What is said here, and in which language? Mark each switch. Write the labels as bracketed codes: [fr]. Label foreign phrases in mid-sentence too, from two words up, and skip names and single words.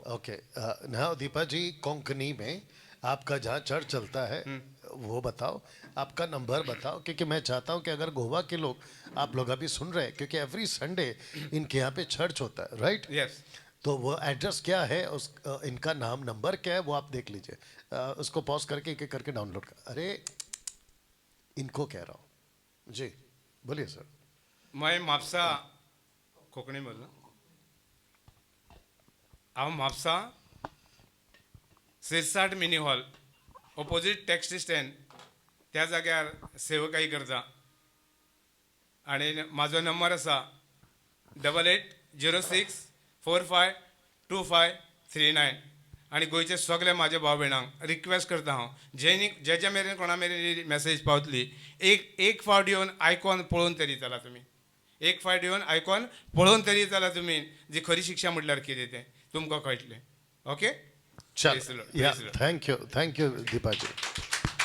[en] okay, now [hi] दीपा जी, कोंकणी में आपका जहाँ चर्च चलता है वो बताओ, आपका नंबर बताओ, क्योंकि मैं चाहता हूँ कि अगर गोवा के लोग, आप लोग अभी सुन रहे हैं, क्योंकि [en] every Sunday [hi] इनके यहाँ पे चर्च होता है, राइट? यस, तो वो एड्रेस क्या है, उस इनका नाम, नंबर क्या है, वो आप देख लीजिए। उसको पॉज करके एक एक करके डाउनलोड कर, अरे इनको कह रहा हूँ जी, बोलिए सर। मैं म्हापसा कोंकणी बोलना, [kok] हांव म्हापसा सिरसाट [en] mini hall opposite taxi stand [kok] त्या जाग्यार सेवकाई करता। आणि म्हाजो नंबर आसा 8806452539। आणि गोंयचे सगळे म्हाजे भाव भयणांक रिक्वेस्ट करता हांव, जे मेरेन कोणा मेरेन मेसेज पावतली, एक फावट येवन आयकून पळोवन तरी चला तुमी, एक फावट येवन आयकून पळोवन तरी चला तुमी, जी खरी शिक्षा म्हटल्यार कितें तें तुमकां कळटलें। [hi] ओके, चल, या, [en] thank you [hi] दीपा जी।